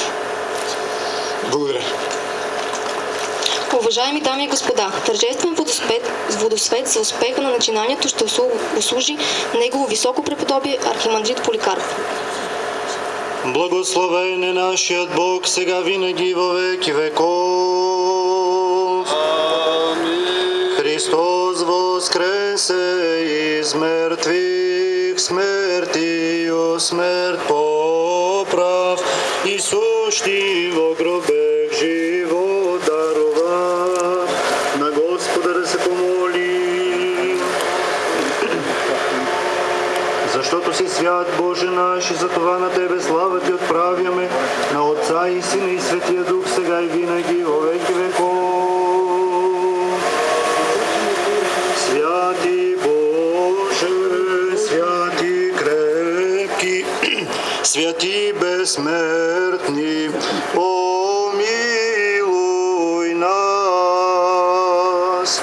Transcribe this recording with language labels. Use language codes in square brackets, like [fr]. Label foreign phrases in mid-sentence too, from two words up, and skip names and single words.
[bg] Благодаря. Уважаеми дами и господа, тържествен водосвет за успеха на начинанието ще услужи негово високо преподобие архимандрит Поликарп. Благословен е нашият Бог, сега винаги във веки веков. [cu] Амин. Христос воскресе из мертвих, смертию смерть поправ, и сущи во гробех живот дарова. [bg] На Господа да се помолим. Защото си свят, Боже наш, и за това на Тебе слава Ти отправяме, на Отца и Сина и Светия Дух, сега и винаги, [cu] во веки веков. Святи Боже, святи крепки, святи безсмертни, помилуй нас.